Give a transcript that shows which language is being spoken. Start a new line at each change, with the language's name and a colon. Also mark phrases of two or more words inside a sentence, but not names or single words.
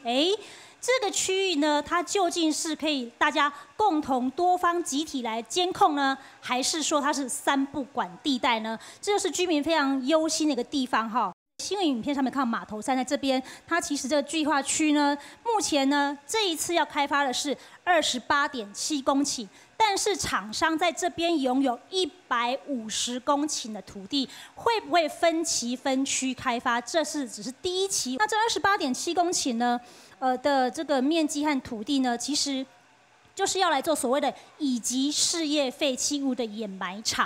Chinese: 這個區域呢，它究竟是可以大家共同多方集體來監控呢，還是說它是3不管地帶呢？這就是居民非常憂心的一個地方哈。新聞影片上面看到碼頭山在這邊，它其實這個計劃區呢，目前呢這一次要開發的是28.7公頃， 但是厂商在这边拥有150公顷的土地，会不会分期分区开发？这只是第一期。那这28.7公顷呢，的这个面积和土地呢，其实就是要来做所谓的乙级事业废弃物的掩埋场。